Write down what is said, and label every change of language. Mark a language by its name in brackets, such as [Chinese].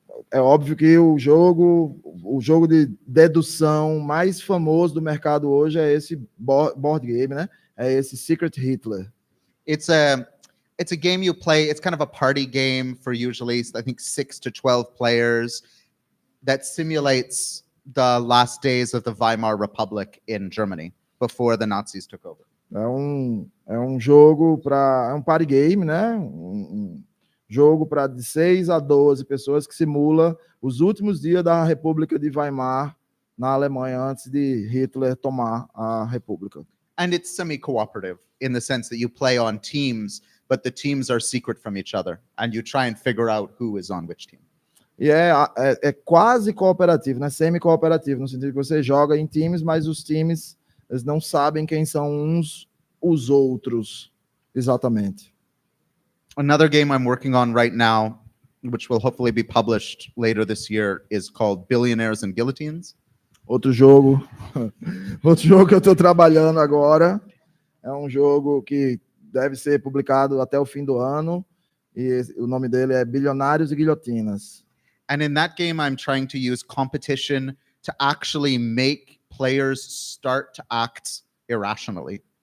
[Portuguese] É óbvio que o jogo de dedução mais famoso do mercado hoje é esse board game, né? É esse Secret Hitler. [English] It's a game you play. It's kind of a party game for usually, I think, 6 to 12 players that simulates the last days of the Weimar Republic in Germany before the Nazis took over. [Portuguese] É um jogo é um party game, né? Um jogo para de 6 a 12 pessoas que simula os últimos dias da República de Weimar na Alemanha antes de Hitler tomar a República. [English] And it's semi-cooperative in the sense that you play on teams, but the teams are secret from each other, and you try and figure out who is on which team. [Portuguese] E é quase cooperativo, né? Semi-cooperativo, no sentido que você joga em times, mas os times eles não sabem quem são uns os outros exatamente. [English] Another game I'm working on right now, which will hopefully be published later this year, is called Billionaires and Guillotines. [Portuguese] Outro jogo que eu estou trabalhando agora é um jogo que deve ser publicado até o fim do ano e o nome dele é Bilionários e Guilhotinas. [English] And in that game, I'm trying to use competition to actually make players start to act irrationally.